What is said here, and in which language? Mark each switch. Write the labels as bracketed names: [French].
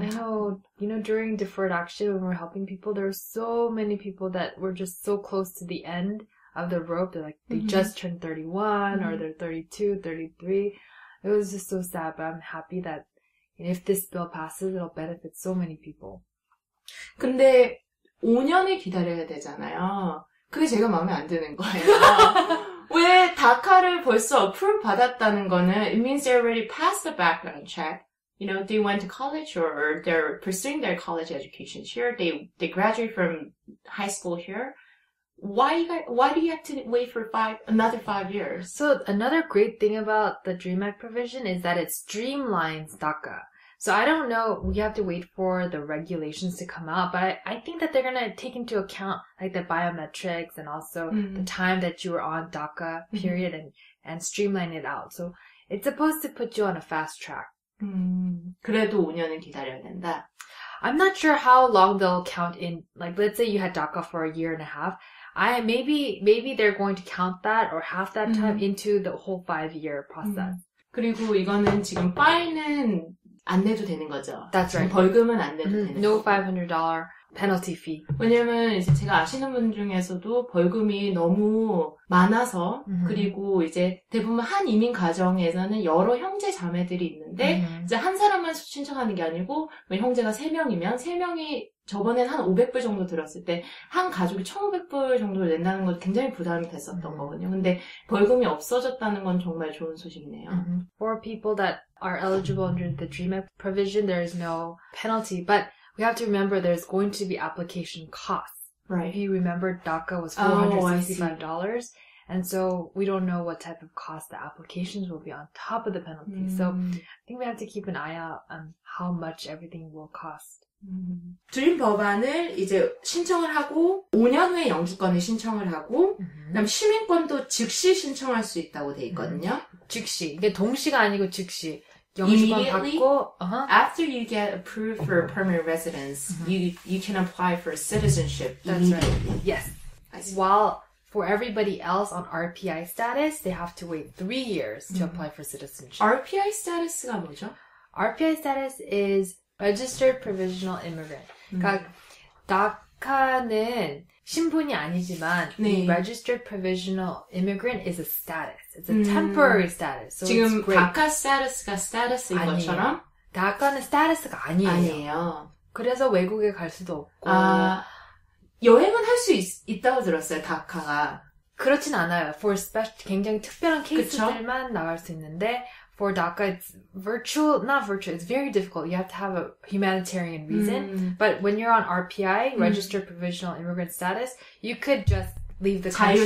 [English] I know, during deferred action when we're helping people, there were so many people that were just so close to the end of the rope. They're like, they just turned 31 or they're 32, 33. it was just so sad, but I'm happy that if this bill passes, it'll benefit so many people. [Korean] 근데 5년을 기다려야 되잖아요. 그게 제가 마음에 안 드는 거예요. 왜 다카를 벌써 approve 받았다는 거는 [English] it means they already passed the background check. You know, they went to college or they're pursuing their college education here. They graduate from high school here. Why do you have to wait for another 5 years? So another great thing about the DREAM Act provision is that it streamlines DACA. So I don't know, we have to wait for the regulations to come out, but I think that they're going to take into account like the biometrics and also the time that you were on DACA period and streamline it out. So it's supposed to put you on a fast track. [Korean] 그래도 5년은 기다려야 된다. [English] I'm not sure how long they'll count in, like let's say you had DACA for a year and a half. Maybe they're going to count that or half that time into the whole 5-year process. [Korean] 그리고 이거는 지금 파인은 안 내도 되는 거죠. [English] That's right. [Korean] 벌금은 안 내도 되는 [English] No [Korean] 거고. [English] $500 penalty fee. [Korean] 왜냐면 이제 제가 아시는 분 중에서도 벌금이 너무 많아서 그리고 이제 대부분 한 이민 가정에서는 여러 형제 자매들이 있는데 이제 한 사람만 신청하는 게 아니고 형제가 3명이면 3명이 저번엔 한 500불 정도 들었을 때 한 가족이 1,500불 정도를 낸다는 건 굉장히 부담이 됐었던 거거든요. 근데 벌금이 없어졌다는 건 정말 좋은 소식이네요. [English] For people that are eligible under the DREAM Act provision, there is no penalty, but we have to remember there's going to be application costs. Right. If you remember, DACA was $465, and so we don't know what type of cost the applications will be on top of the penalty. So I think we have to keep an eye out on how much everything will cost. [Korean] 드림 법안을 이제 신청을 하고 5년 후에 영주권을 신청을 하고 그다음 시민권도 즉시 신청할 수 있다고 돼 있거든요. 즉시. 이게 동시가 아니고 즉시. 영주권 받고 [English] after you get approved for permanent residence, you can apply for citizenship immediately. Right. Yes. While for everybody else on RPI status, they have to wait 3 years to apply for citizenship. [Korean] RPI status가 뭐죠? [English] RPI status is Registered Provisional Immigrant. [Korean] 그러니까 DACA는 신분이 아니지만 네. [English] Registered Provisional Immigrant is a status. It's a temporary status. So [Korean] 지금 [English] it's great. [Korean] DACA status가 status인 아니에요. 것처럼? DACA는 status가 아니에요. 아니에요. 그래서 외국에 갈 수도 없고. 여행은 할 수 있다고 들었어요, DACA가. 그렇진 않아요. [English] For [Korean] 굉장히 특별한 케이스들만 나갈 수 있는데 [English] for DACA, it's not virtual. It's very difficult. You have to have a humanitarian reason. But when you're on RPI, Registered Provisional Immigrant Status, you could just leave the country.